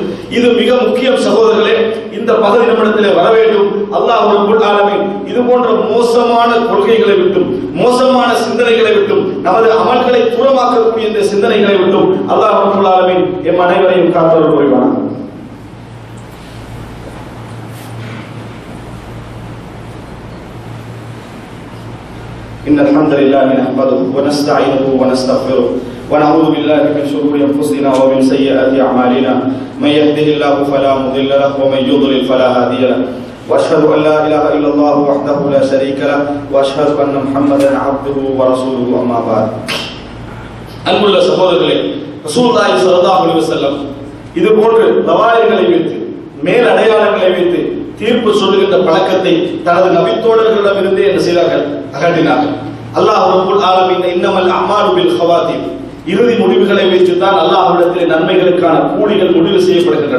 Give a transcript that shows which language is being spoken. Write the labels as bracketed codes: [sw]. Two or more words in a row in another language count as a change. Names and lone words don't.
[ta] இது மிக முக்கியம் சகோதரர்களே. இந்த பகுதி நம்மிடத்திலே வர வேண்டும். அல்லாஹ் [ar] رب العالمين [ta] இது போன்ற மோசமான கொள்கைகளை விட்டும், மோசமான சிந்தனைகளை விட்டும், நமது அமல்களை தூரமாக்கக்கூடிய இந்த சிந்தனைகளை விட்டும் அல்லாஹ் [ar] رب العالمين [ta] எம் அனைவரையும் காத்தருள் புரிவானாக. [ar] إن الحمد لله نحمده ونستعينه ونستغفره ونعوذ بالله من شرور أنفسنا ومن سيئات أعمالنا من يهده الله فلا مضل له ومن يضلل فلا هادي له وأشهد أن لا إله إلا الله وحده لا شريك له وأشهد أن محمدا عبده ورسوله أما بعد. [ta] அன்புள்ள சகோதரர்களே, [ar] رسول الله صلى الله عليه وسلم [ta] இது போன்று தவாயிர்களை வைத்து, மேல் அடையாளங்களை வைத்து தீர்ப்பு சொல்லுகின்ற பழக்கத்தை தனது நபித்தோழர்களிடமிருந்தே என்ன செய்தார்கள்? அகற்றினார்கள். [ar] الله رب العالمين إنما الأعمال بالخواتيم, [ta] இறுதி முடிவுகளை வைத்துதான் அல்லாஹ்விடத்தில் நன்மைகளுக்கான கூலிகள் முடிவு செய்யப்படுகின்றன.